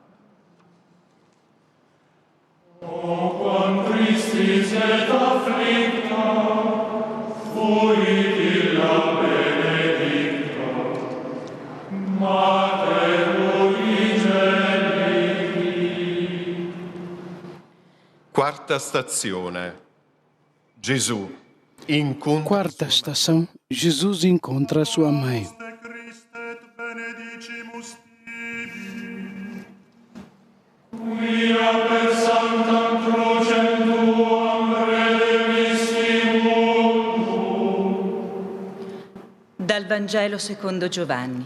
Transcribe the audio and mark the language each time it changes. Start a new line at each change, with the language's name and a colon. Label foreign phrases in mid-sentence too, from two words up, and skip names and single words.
Latin: O quam tristis et afflicta, fuit illa benedicta, Mater unigenici.
Italian: Quarta stazione. Gesù.
Portuguese: Quarta estação, Jesus encontra sua mãe.
Italian: Dal Vangelo secondo Giovanni.